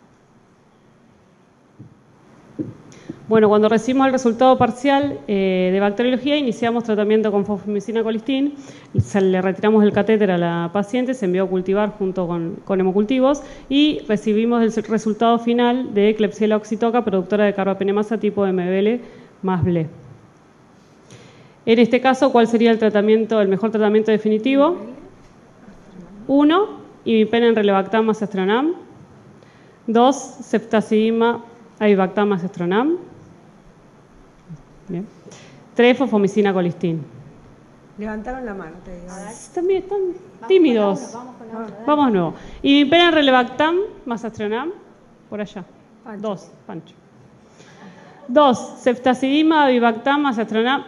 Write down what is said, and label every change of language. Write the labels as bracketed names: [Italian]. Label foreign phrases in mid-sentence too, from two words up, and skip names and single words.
[Spanish] Bueno, cuando recibimos el resultado parcial de bacteriología, iniciamos tratamiento con fosfomicina colistin, le retiramos el catéter a la paciente, se envió a cultivar junto con hemocultivos y recibimos el resultado final de Klebsiella oxytoca, productora de carbapenemasa tipo MBL más BLE. En este caso, ¿cuál sería el mejor tratamiento definitivo? 1, imipenem relebactam más astrionam. 2, ceftazidima avibactam más astrionam. Bien. 3, fosfomicina colistin. Levantaron la mano, te digo. También están tímidos. Vamos de nuevo. Imipenem relebactam más astrionam. Por allá. 2, Pancho. 2, ceftazidima avibactam más astrionam.